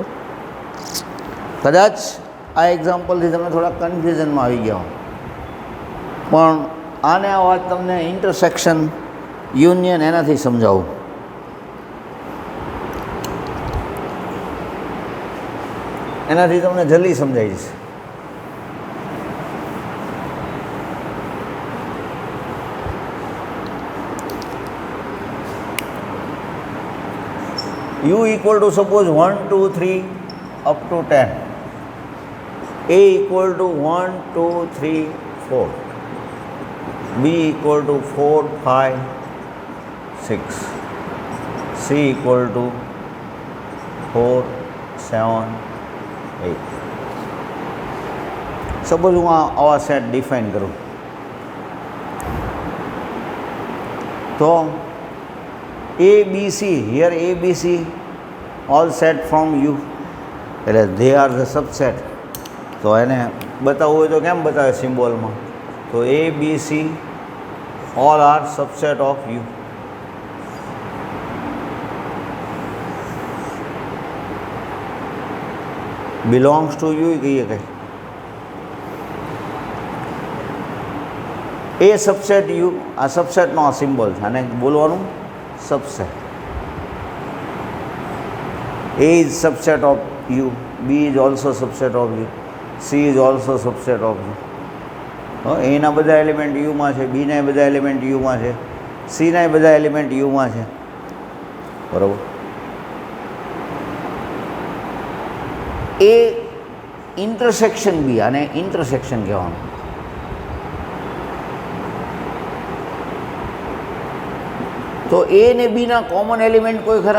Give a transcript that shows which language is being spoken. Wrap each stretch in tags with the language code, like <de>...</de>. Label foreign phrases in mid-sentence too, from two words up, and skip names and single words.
<gu>કદાચ આ એક્ઝામ્પલથી તમે થોડા કન્ફ્યુઝનમાં આવી ગયા હો, પણ આને આ વાત તમને</gu> <en>intersection, union</en> <gu>એનાથી સમજાવું. એનાથી તમને જલ્દી સમજાઈ જશે.</gu> <en>U equal to suppose 1, 2, 3 up to 10. A equal to 1, 2, 3, 4. B equal to 4, 5, 6. C equal to 4, 7, 8. Suppose</en> <gu>હું આવા સેટ ડિફાઇન કરું તો</gu> <en>A, B, C, here A, B, C, all set from U, એટલે they are the subset.</en> <gu>તો એને બતાવવું હોય તો કેમ બતાવે સિમ્બોલમાં?</gu> <en>તો A, B, C, all are subset of U. belongs to U</en> <gu>કહીએ કંઈ.</gu> <en>A subset U,</en> <gu>આ સબસેટનો આ સિમ્બોલ છે, આને બોલવાનું subset.</gu> <en>A is subset of U, B is also subset of U, C is also subset of U.</en> <gu>A ના બધા એલિમેન્ટ U માં છે, B ના બધા એલિમેન્ટ U માં છે, C ના બધા એલિમેન્ટ U માં છે, બરાબર. A ઇન્ટરસેક્શન B, આને ઇન્ટરસેક્શન કહેવાનું. તો A ને B ના</gu> <en>common element</en> <gu>કોઈ ખરા?</gu>